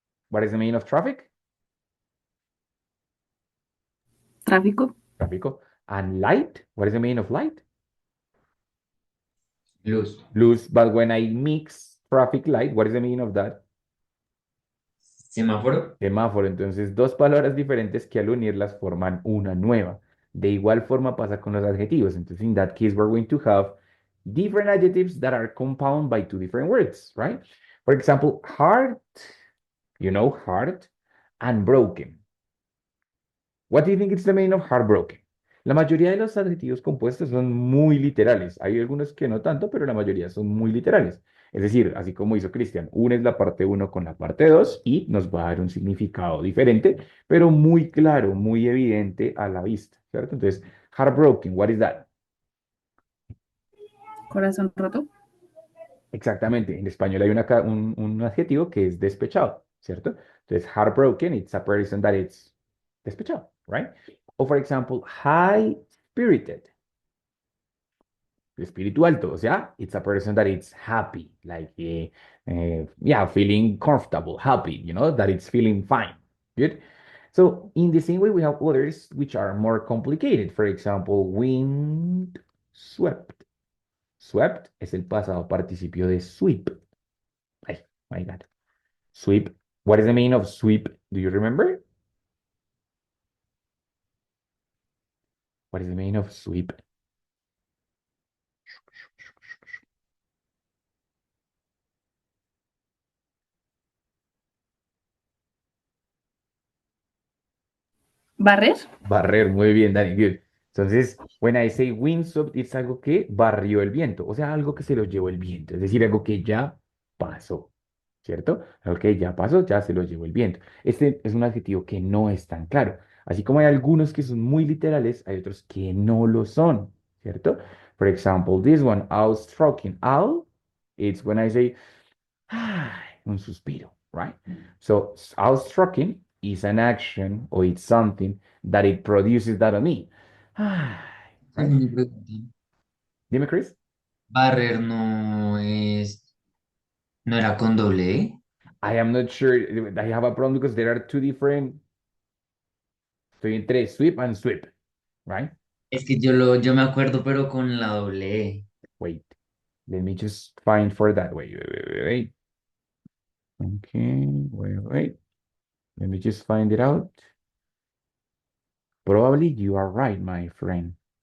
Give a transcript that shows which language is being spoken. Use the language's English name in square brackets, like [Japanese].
[English] What is the meaning of traffic? [Spanish] Tráfico, Tráfico. [English] And light, what is the meaning of light? [Spanish] Luz, Luz. [English] But when I mix traffic light, what is the meaning of that? [Spanish] semáforo. Semáforo. Entonces, dos palabras diferentes que al unirlas forman una nueva. De igual forma pasa con los adjetivos. Entonces, [English] in that case, we're going to have different adjectives that are compound by two different words, right? For example, heart, you know, heart and broken. What do you think is the meaning of heartbroken? [Spanish] La mayoría de los adjetivos compuestos son muy literales. Hay algunos que no tanto, pero la mayoría son muy literales. Es decir, así como hizo Cristian, unes la parte uno con la parte 2 y nos va a dar un significado diferente, pero muy claro, muy evidente a la vista, ¿cierto? Entonces, [English] heartbroken, what is that? [Spanish] Corazón roto. Exactamente, en español hay un adjetivo que es despechado, ¿cierto? Entonces, [English] heartbroken, it's a person that it's despechado, right? O, for example, high-spirited, [Spanish] espíritu alto, o sea, [English] it's a person that it's happy, like, yeah, feeling comfortable, happy, that it's feeling fine, good? So, in the same way, we have others which are more complicated. For example, wind swept. [Spanish] Swept es el pasado participio de sweep. [English] Ay, my God. Sweep. What is the meaning of sweep? Do you remember? What is the meaning of sweep? [Spanish] Barrer. Barrer, muy bien, Dani, [English] good. [Spanish] Entonces, [English] when I say windswept, [Spanish] es algo que barrió el viento, o sea, algo que se lo llevó el viento, es decir, algo que ya pasó, ¿cierto? Algo que ya pasó, ya se lo llevó el viento. Este es un adjetivo que no es tan claro. Así como hay algunos que son muy literales, hay otros que no lo son, ¿cierto? [English] For example, this one, awe-stricken. Awe, it's when I say, ay, [Spanish] un suspiro, [English] right? So, awe-stricken is an action or it's something that it produces that on me. Ay, [Spanish] Tengo [English] right? [Spanish] una pregunta. Dime, Chris. Barrer no es, no era con doble E. [English] I am not sure. I have a problem because there are two different. [Spanish] Estoy entre sweep [English] and sweep, right? [Spanish] Es que yo me acuerdo, pero con la doble E. [English] Wait, let me just find for that. Wait. Okay, wait. Let me just find it out. Probably you are right, my friend.